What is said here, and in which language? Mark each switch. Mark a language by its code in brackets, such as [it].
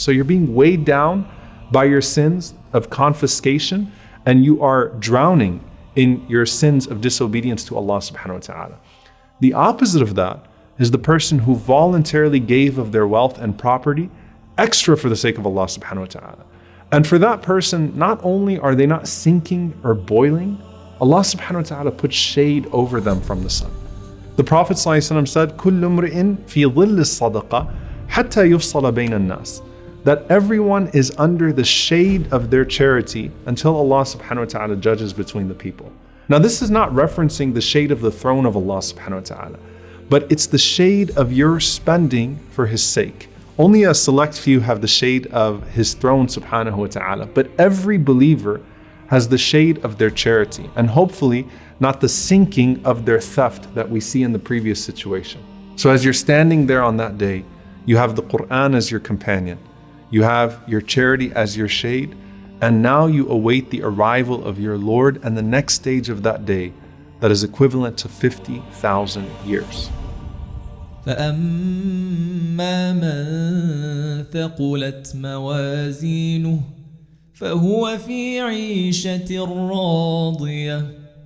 [en] So you're being weighed down by your sins of confiscation, and you are drowning in your sins of disobedience to Allah subhanahu wa ta'ala. The opposite of that is the person who voluntarily gave of their wealth and property extra for the sake of Allah subhanahu wa ta'ala. And for that person, not only are they not sinking or boiling, Allah subhanahu wa ta'ala puts shade over them from the sun. The Prophet ﷺ said, [ar] كُلُّ امْرِئٍ فِي ظِلِّ الصَّدَقَةِ حَتَّى يُفْصَلَ بَيْنَ النَّاسِ. [en] That everyone is under the shade of their charity until Allah subhanahu wa ta'ala judges between the people. Now this is not referencing the shade of the throne of Allah subhanahu wa ta'ala, but it's the shade of your spending for His sake. Only a select few have the shade of His throne subhanahu wa ta'ala, but every believer has the shade of their charity, and hopefully not the sinking of their theft that we see in the previous situation. So as you're standing there on that day, you have the Quran as your companion, you have your charity as your shade, and now you await the arrival of your Lord and the next stage of that day that is equivalent to 50,000 years. [ar] فأما من ثقلت موازينه فهو في عيشة راضية